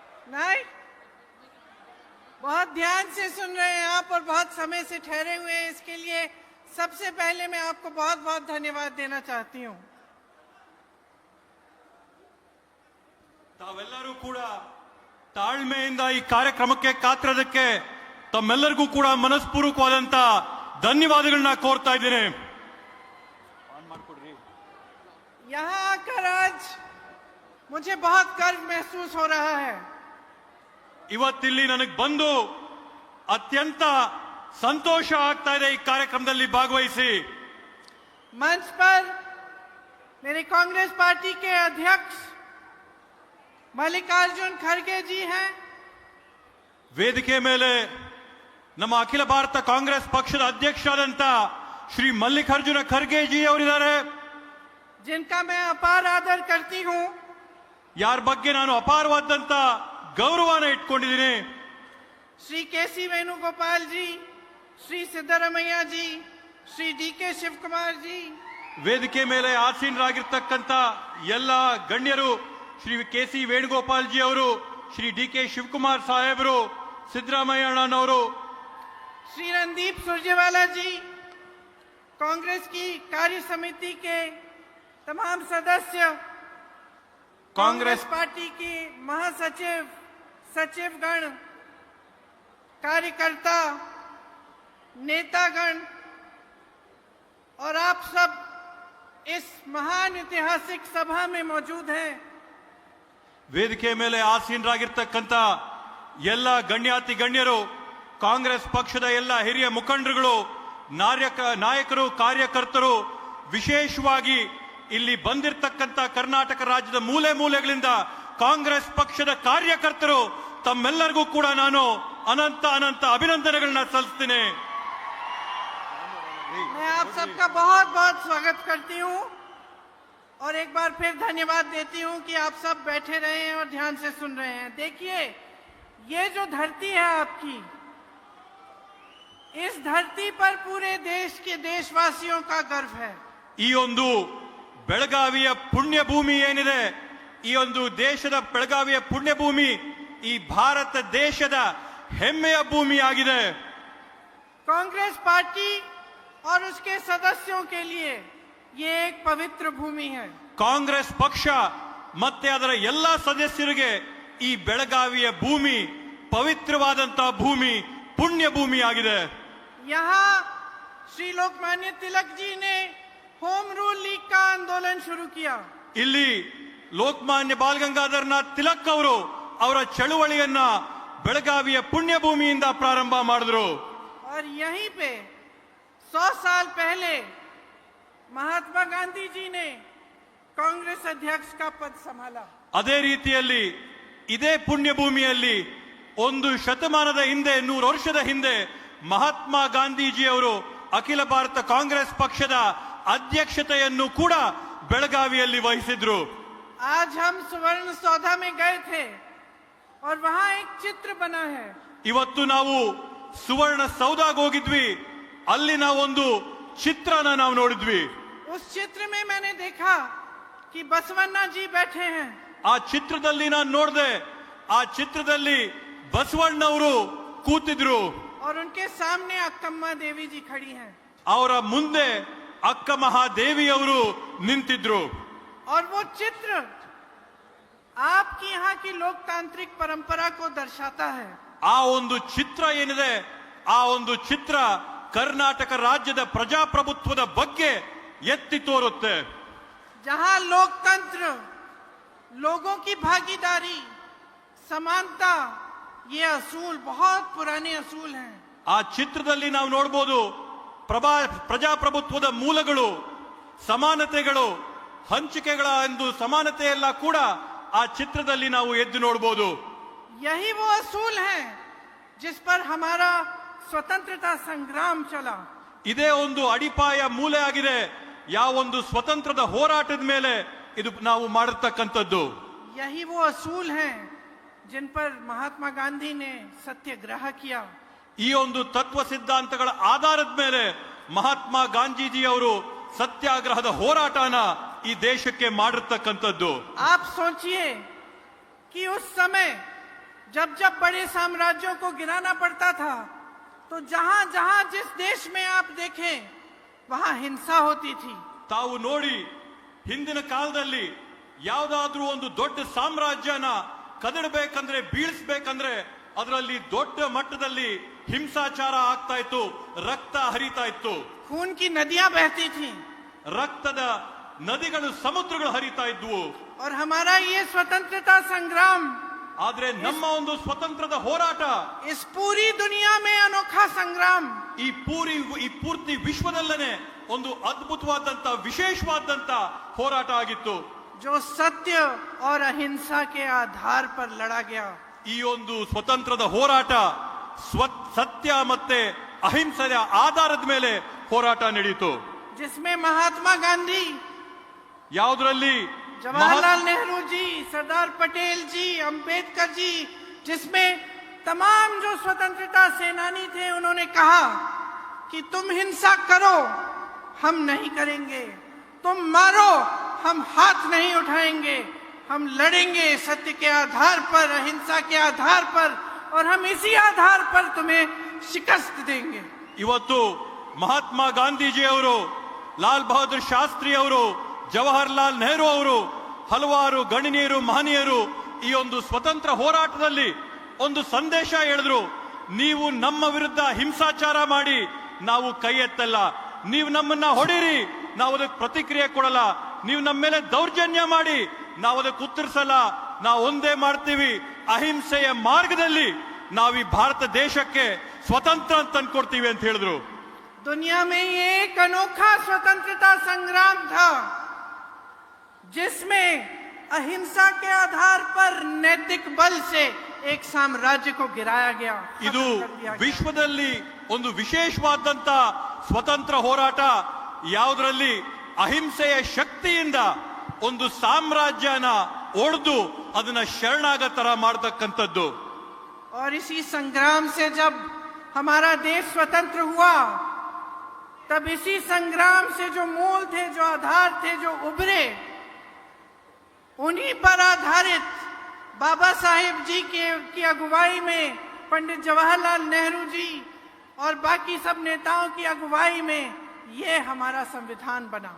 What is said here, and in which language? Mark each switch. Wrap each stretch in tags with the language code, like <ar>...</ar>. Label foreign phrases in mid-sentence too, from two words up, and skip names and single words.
<hi>नहीं, बहुत ध्यान से सुन रहे हैं आप और बहुत समय से ठहरे हुए हैं, इसके लिए सबसे पहले मैं आपको बहुत बहुत धन्यवाद देना चाहती हूँ।</hi> <kn>ತಾವೆಲ್ಲರೂ ಕೂಡ ತಾಳ್ಮೆಯಿಂದ ಈ ಕಾರ್ಯಕ್ರಮಕ್ಕೆ ಕಾತಿರೋದಕ್ಕೆ ತಮ್ಮೆಲ್ಲರಿಗೂ ಕೂಡ ಮನಸ್ಪೂರ್ವಕವಾದಂತ ಧನ್ಯವಾದಗಳನ್ನ ಕೋರ್ತಾ ಇದ್ದೇನೆ।</kn> <hi>यहाँ आकर आज मुझे बहुत गर्व महसूस हो रहा है।</hi> <kn>ಇವತ್ತಿಲ್ಲಿ ನನಗೆ ಬಂದು ಅತ್ಯಂತ ಸಂತೋಷ ಆಗ್ತಾ ಇದೆ ಈ ಕಾರ್ಯಕ್ರಮದಲ್ಲಿ ಭಾಗವಹಿಸಿ।</kn> <hi>मंच पर मेरे कांग्रेस पार्टी के अध्यक्ष मल्लिकार्जुन खड़गे जी हैं।</hi> <kn>ವೇದಿಕೆ ಮೇಲೆ ನಮ್ಮ ಅಖಿಲ ಭಾರತ ಕಾಂಗ್ರೆಸ್ ಪಕ್ಷದ ಅಧ್ಯಕ್ಷರಾದಂತ ಶ್ರೀ ಮಲ್ಲಿಕಾರ್ಜುನ ಖರ್ಗೆ ಜಿ ಅವರಿದ್ದಾರೆ,</kn> <hi>जिनका मैं अपार आदर करती हूं,</hi> <kn>ಯಾರ ಬಗ್ಗೆ ನಾನು ಅಪಾರವಾದಂತ ಗೌರವನ ಇಟ್ಕೊಂಡಿದ್ದೀನಿ।</kn> <hi>श्री केसी वेणुगोपाल जी, श्री सिद्धरामಯ್ಯ जी, श्री डी.के. ಶಿವಕುಮಾರ್ जी,</hi> <kn>ವೇದಿಕೆ ಮೇಲೆ ಆಸೀನರಾಗಿರ್ತಕ್ಕಂಥ ಎಲ್ಲ ಗಣ್ಯರು, ಶ್ರೀ ಕೆ.ಸಿ. ವೇಣುಗೋಪಾಲ್ ಜಿ ಅವರು, ಶ್ರೀ ಡಿ.ಕೆ. ಶಿವಕುಮಾರ್ ಸಾಹೇಬರು, ಸಿದ್ದರಾಮಯ್ಯ ಅಣ್ಣನವರು,</kn> <hi>श्री रणदीप सुरजेवाला जी, कांग्रेस की कार्य समिति के तमाम सदस्य, कांग्रेस पार्टी की महासचिव, सचिवगण, कार्यकर्ता, नेतागण और आप सब इस महान ऐतिहासिक सभा में मौजूद हैं।</hi> <kn>ವೇದಿಕೆ ಮೇಲೆ ಆಸೀನರಾಗಿರ್ತಕ್ಕಂಥ ಎಲ್ಲ ಗಣ್ಯಾತಿ ಗಣ್ಯರು, ಕಾಂಗ್ರೆಸ್ ಪಕ್ಷದ ಎಲ್ಲ ಹಿರಿಯ ಮುಖಂಡರುಗಳು, ನಾಯಕರು, ಕಾರ್ಯಕರ್ತರು, ವಿಶೇಷವಾಗಿ ಇಲ್ಲಿ ಬಂದಿರತಕ್ಕಂಥ ಕರ್ನಾಟಕ ರಾಜ್ಯದ ಮೂಲೆ ಮೂಲೆಗಳಿಂದ ಕಾಂಗ್ರೆಸ್ ಪಕ್ಷದ ಕಾರ್ಯಕರ್ತರು, ತಮ್ಮೆಲ್ಲರಿಗೂ ಕೂಡ ನಾನು ಅನಂತ ಅನಂತ ಅಭಿನಂದನೆಗಳನ್ನ ಸಲ್ಲಿಸ್ತೀನಿ।</kn> <hi>मैं आप सबका बहुत बहुत स्वागत करती हूं और एक बार फिर धन्यवाद देती हूं कि आप सब बैठे रहे हैं और ध्यान से सुन रहे हैं। देखिए, ये जो धरती है आपकी, इस धरती पर पूरे देश के देशवासियों का गर्व है।</hi> <kn>ಈ ಒಂದು ಬೆಳಗಾವಿಯ ಪುಣ್ಯ ಭೂಮಿ ಏನಿದೆ, ಈ ಒಂದು ದೇಶದ ಬೆಳಗಾವಿಯ ಪುಣ್ಯ ಭೂಮಿ ಈ ಭಾರತ ದೇಶದ ಹೆಮ್ಮೆಯ ಭೂಮಿ ಆಗಿದೆ।</kn> <hi>कांग्रेस पार्टी और उसके सदस्यों के लिए ये एक पवित्र भूमि है।</hi> <kn>ಕಾಂಗ್ರೆಸ್ ಪಕ್ಷ ಮತ್ತೆ ಅದರ ಎಲ್ಲ ಸದಸ್ಯರಿಗೆ ಈ ಬೆಳಗಾವಿಯ ಭೂಮಿ ಪವಿತ್ರವಾದಂತಹ ಭೂಮಿ, ಪುಣ್ಯ ಭೂಮಿ ಆಗಿದೆ।</kn> <hi>यहाँ श्री लोकमान्य तिलक जी ने होम रूल लीग का आंदोलन शुरू किया।</hi> <kn>ಇಲ್ಲಿ ಲೋಕಮಾನ್ಯ ಬಾಲಗಂಗಾಧರನಾಥ್ ತಿಲಕ್ ಅವರು ಅವರ ಚಳುವಳಿಯನ್ನ ಬೆಳಗಾವಿಯ ಪುಣ್ಯ ಭೂಮಿಯಿಂದ ಪ್ರಾರಂಭ ಮಾಡಿದ್ರು।</kn> <hi>और यहीं पे 100 साल पहले महात्मा गांधी जी ने कांग्रेस अध्यक्ष का पद संभाला।</hi> <kn>ಅದೇ ರೀತಿಯಲ್ಲಿ ಇದೇ ಪುಣ್ಯ ಭೂಮಿಯಲ್ಲಿ ಒಂದು ಶತಮಾನದ ಹಿಂದೆ, 100 ವರ್ಷದ ಹಿಂದೆ ಮಹಾತ್ಮ ಗಾಂಧೀಜಿ ಅವರು ಅಖಿಲ ಭಾರತ ಕಾಂಗ್ರೆಸ್ ಪಕ್ಷದ ಅಧ್ಯಕ್ಷತೆಯನ್ನು ಕೂಡ ಬೆಳಗಾವಿಯಲ್ಲಿ ವಹಿಸಿದ್ರು।</kn> <hi>आज हम सुवर्ण सौधा में गए थे और वहां एक चित्र बना है।</hi> <kn>ಇವತ್ತು ನಾವು ಸುವರ್ಣ ಸೌಧಾಗೆ ಹೋಗಿದ್ವಿ, ಅಲ್ಲಿ ನಾವೊಂದು ಚಿತ್ರನ ನಾವು ನೋಡಿದ್ವಿ।</kn> <hi>उस चित्र में मैंने देखा कि बसवन्ना जी बैठे हैं।</hi> <kn>ಆ ಚಿತ್ರದಲ್ಲಿ ನಾನು ನೋಡಿದೆ, ಆ ಚಿತ್ರದಲ್ಲಿ ಬಸವಣ್ಣವರು ಕೂತಿದ್ರು,</kn> <hi>और उनके सामने अक्कम्मा देवी जी खड़ी हैं।</hi> <kn>ಅವರ ಮುಂದೆ ಅಕ್ಕ ಮಹಾದೇವಿ ಅವರು ನಿಂತಿದ್ರು।</kn> <hi>और वो चित्र आपकी यहाँ की लोकतांत्रिक परंपरा को दर्शाता है।</hi> <kn>ಆ ಒಂದು ಚಿತ್ರ ಏನಿದೆ, ಆ ಒಂದು ಚಿತ್ರ ಕರ್ನಾಟಕ ರಾಜ್ಯದ ಪ್ರಜಾಪ್ರಭುತ್ವದ ಬಗ್ಗೆ ಎತ್ತಿ ತೋರುತ್ತೆ।</kn> <hi>जहाँ लोकतंत्र, लोगों की भागीदारी, समानता, ये असूल बहुत पुराने असूल हैं।</hi> <kn>ಆ ಚಿತ್ರದಲ್ಲಿ ನಾವು ನೋಡಬಹುದು ಪ್ರಜಾಪ್ರಭುತ್ವದ ಮೂಲಗಳು, ಸಮಾನತೆಗಳು, ಹಂಚಿಕೆಗಳ ಒಂದು ಸಮಾನತೆ ಎಲ್ಲ ಕೂಡ ಆ ಚಿತ್ರದಲ್ಲಿ ನಾವು ಎದ್ದು ನೋಡಬಹುದು।</kn> <hi>यही वो असूल हैं जिस पर हमारा स्वतंत्रता संग्राम चला।</hi> <kn>ಇದೇ ಒಂದು ಅಡಿಪಾಯ ಮೂಲೆ ಆಗಿದೆ ಯಾವ ಒಂದು ಸ್ವತಂತ್ರದ ಹೋರಾಟದ ಮೇಲೆ ಇದು ನಾವು ಮಾಡಿರ್ತಕ್ಕಂಥದ್ದು।</kn> <hi>यही वो असूल हैं जिन पर महात्मा गांधी ने सत्याग्रह किया।</hi> <kn>ಈ ಒಂದು ತತ್ವ ಸಿದ್ಧಾಂತಗಳ ಆಧಾರದ ಮೇಲೆ ಮಹಾತ್ಮ ಗಾಂಧೀಜಿ ಅವರು ಸತ್ಯಾಗ್ರಹದ ಹೋರಾಟನ ಈ ದೇಶಕ್ಕೆ ಮಾಡಿರ್ತಕ್ಕಂಥದ್ದು।</kn> <hi>आप सोचिए कि उस समय जब जब बड़े साम्राज्यों को गिराना पड़ता था तो जहां जहां जिस देश में आप देखें वहां हिंसा होती थी।</hi> <kn>ತಾವು ನೋಡಿ ಹಿಂದಿನ ಕಾಲದಲ್ಲಿ ಯಾವುದಾದ್ರೂ ಒಂದು ದೊಡ್ಡ ಸಾಮ್ರಾಜ್ಯನ ಕದಡಬೇಕಂದ್ರೆ ಬೀಳಿಸ್ಬೇಕಂದ್ರೆ ಅದರಲ್ಲಿ ದೊಡ್ಡ ಮಟ್ಟದಲ್ಲಿ ಹಿಂಸಾಚಾರ ಆಗ್ತಾ ಇತ್ತು, ರಕ್ತ ಹರಿತಾ ಇತ್ತು,</kn> <hi>खून की नदियां बहती थी</hi> <kn>ರಕ್ತದ ನದಿಗಳು ಸಮುದ್ರಗಳು ಹರಿತಾ ಇದ್ವು.</kn> <hi>और हमारा ये स्वतंत्रता संग्राम</hi> <kn>ಆದ್ರೆ ನಮ್ಮ ಒಂದು ಸ್ವತಂತ್ರದ ಹೋರಾಟ</kn> <hi>इस पूरी दुनिया में अनोखा संग्राम</hi> <kn>ಈ ಪೂರ್ತಿ ವಿಶ್ವದಲ್ಲೇ ಒಂದು ಅದ್ಭುತವಾದಂತ ವಿಶೇಷವಾದಂತ ಹೋರಾಟ ಆಗಿತ್ತು.</kn> <hi>जो सत्य और अहिंसा के आधार पर लड़ा गया।</hi> <kn>ಈ ಒಂದು ಸ್ವತಂತ್ರದ ಹೋರಾಟ ಸತ್ಯ ಮತ್ತೆ ಅಹಿಂಸೆಯ ಆಧಾರದ ಮೇಲೆ ಹೋರಾಟ ನಡೆಯಿತು.</kn> <hi>जिसमें महात्मा गांधी,</hi> <kn>ಯಾವುದರಲ್ಲಿ</kn> <hi>जवाहरलाल नेहरू जी, सरदार पटेल जी, अंबेडकर जी, जिसमें तमाम जो स्वतंत्रता सेनानी थे उन्होंने कहा कि तुम हिंसा करो हम नहीं करेंगे, तुम मारो हम हाथ नहीं उठाएंगे, हम लड़ेंगे सत्य के आधार पर, अहिंसा के आधार पर, और हम इसी आधार पर तुम्हें शिकस्त देंगे।</hi> <kn>ಇವತ್ತು ಮಹಾತ್ಮ ಗಾಂಧೀಜಿ ಅವರು, ಲಾಲ್ ಬಹದ್ದೂರ್ ಶಾಸ್ತ್ರಿ ಅವರು, ಜವಾಹರ್ಲಾಲ್ ನೆಹರು ಅವರು, ಹಲವಾರು ಗಣ್ಯರು ಮಹನೀಯರು ಈ ಒಂದು ಸ್ವತಂತ್ರ ಹೋರಾಟದಲ್ಲಿ ಒಂದು ಸಂದೇಶ ಹೇಳಿದ್ರು. ನೀವು ನಮ್ಮ ವಿರುದ್ಧ ಹಿಂಸಾಚಾರ ಮಾಡಿ ನಾವು ಕೈ ಎತ್ತಲ್ಲ, ನೀವು ನಮ್ಮನ್ನ ಹೊಡಿರಿ ನಾವು ಅದಕ್ಕೆ ಪ್ರತಿಕ್ರಿಯೆ ಕೊಡಲ್ಲ, ನೀವು ನಮ್ಮ ಮೇಲೆ ದೌರ್ಜನ್ಯ ಮಾಡಿ ನಾವು ಅದಕ್ಕೆ ಉತ್ತರಿಸಲ್ಲ, ನಾವು ಒಂದೇ ಮಾಡ್ತೀವಿ, ಅಹಿಂಸೆಯ ಮಾರ್ಗದಲ್ಲಿ ನಾವು ಈ ಭಾರತ ದೇಶಕ್ಕೆ ಸ್ವತಂತ್ರ ಅಂತ ತಂದ್ಕೊಡ್ತೀವಿ ಅಂತ ಹೇಳಿದ್ರು.</kn> <hi>दुनिया में ये एक अनोखा स्वतंत्रता संग्राम था जिसमें अहिंसा के आधार पर नैतिक बल से एक साम्राज्य को गिराया गया।</hi> <kn>ಇದು ವಿಶ್ವದಲ್ಲಿ ಒಂದು ವಿಶೇಷವಾದಂತ ಸ್ವತಂತ್ರ ಹೋರಾಟ, ಯಾವುದರಲ್ಲಿ ಅಹಿಂಸೆಯ ಶಕ್ತಿಯಿಂದ ಒಂದು ಸಾಮ್ರಾಜ್ಯನ ಒಡೆದು ಅದನ್ನ ಶರಣಾಗತರ ಮಾಡತಕ್ಕಂಥದ್ದು.</kn> <hi>और इसी संग्राम से जब हमारा देश स्वतंत्र हुआ तब इसी संग्राम से जो मूल थे, जो आधार थे, जो उभरे, उन्हीं पर आधारित बाबा साहेब जी की अगुवाई में, पंडित जवाहरलाल नेहरू जी और बाकी सब नेताओं की अगुवाई में ये हमारा संविधान बना।</hi>